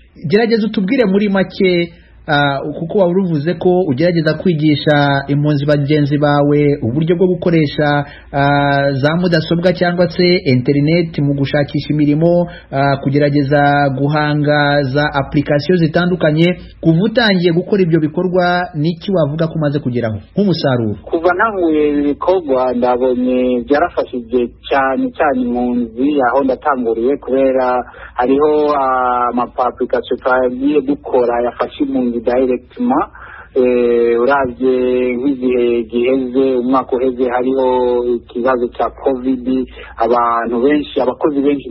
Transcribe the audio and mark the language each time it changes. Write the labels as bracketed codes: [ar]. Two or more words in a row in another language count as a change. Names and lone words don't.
[rw] Gerageza utubwire muri make kuko waruvuze ko ugerageza kwigisha impunzi bagenzi bawe uburyo bwo gukoresha za mudasobwa cyangwa se internet mu gushakisha imirimo, kugerageza guhanga za application zitandukanye. Kuva utangiye gukora ibyo bikorwa niki wavuga ko umaze kugeraho nk'umusaruro? [rn] Kuva ntanguye ibikorwa ndabonye byarafashije cyane impunzi aho ndatanguriye, kubera hariho application twagiye dukora yafashe impunzi directement. Uravye nk'igihe giheze umwaka uheze hariho ikibazo cya covid, abantu benshi abakozi benshi